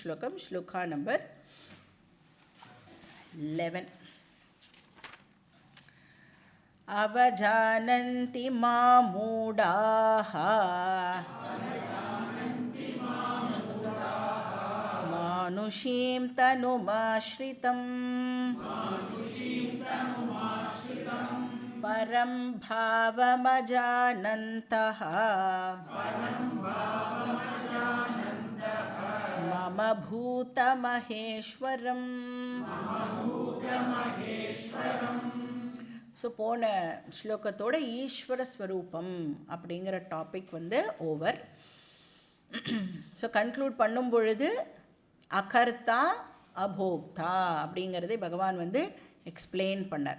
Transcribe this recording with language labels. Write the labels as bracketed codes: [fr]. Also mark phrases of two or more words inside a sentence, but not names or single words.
[sa] श्लोकम श्लोका नंबर 11 अवजानन्ति मामूढाः मानुषीं तनुमाश्रितं परं भावमजानन्तः मम भूतमहेश्वरम्. [ta] ஸோ போன ஸ்லோகத்தோட ஈஸ்வர ஸ்வரூபம் அப்படிங்கிற டாபிக் ஓவர். ஸோ கன்க்ளூட் பண்ணும் பொழுது [sa] अकर्ता अभोक्ता [ta] அப்படிங்கிறதை பகவான் எக்ஸ்பிளைன் பண்ணார்.